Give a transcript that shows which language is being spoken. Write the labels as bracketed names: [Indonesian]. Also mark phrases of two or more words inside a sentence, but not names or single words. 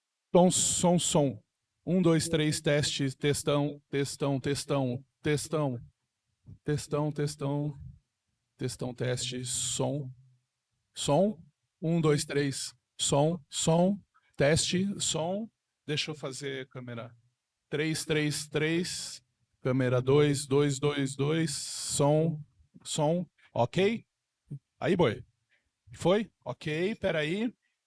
[Portuguese] Som. 1, 2, 3, teste, testão, teste, som. 1, 2, 3, som, teste, som. Deixa eu fazer câmera 3, 3, 3, câmera 2, 2, 2, 2, som, ok? Aí, boi. Foi? Ok, peraí.